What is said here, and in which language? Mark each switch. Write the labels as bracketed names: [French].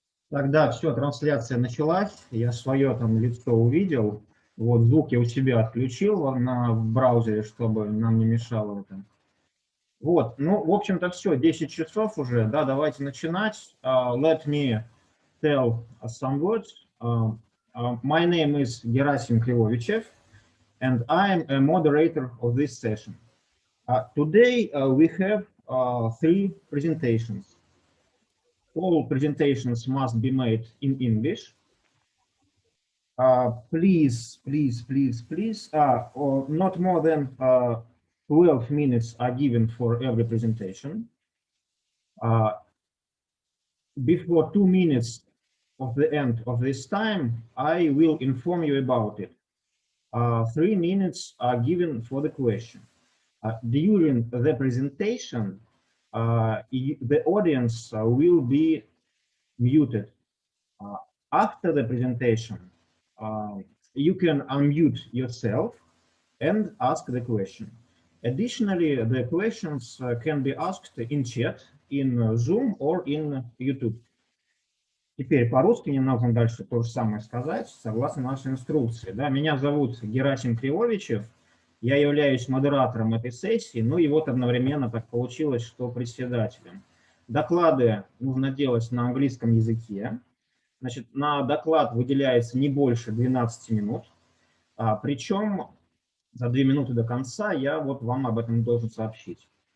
[Russian] Тогда все, трансляция началась, я свое там лицо увидел, вот звук я у себя отключил в браузере, чтобы нам не мешало это. Вот, ну, в общем-то, все, 10 часов уже, да, давайте начинать. [English] Let me tell some words. My name is Gerasim Krivovichev, and I am a moderator of this session. Today we have 3 presentations. All presentations must be made in English. Please, not more than 12 minutes are given for every presentation. Before 2 minutes of the end of this time, I will inform you about it. 3 minutes are given for the question. During the presentation, the audience will be muted. After the presentation, you can unmute yourself and ask the question. Additionally, the questions can be asked in chat, in Zoom or in YouTube. [Russian] Теперь по-русски не нужно дальше то же самое сказать, согласно нашей инструкции. Да, меня зовут Герасим Кривовичев, я являюсь модератором этой сессии, ну и вот одновременно так получилось, что председателем. Доклады нужно делать на английском языке. Значит, на доклад выделяется не больше 12 минут, причем за 2 минуты до конца я вот вам об этом должен сообщить.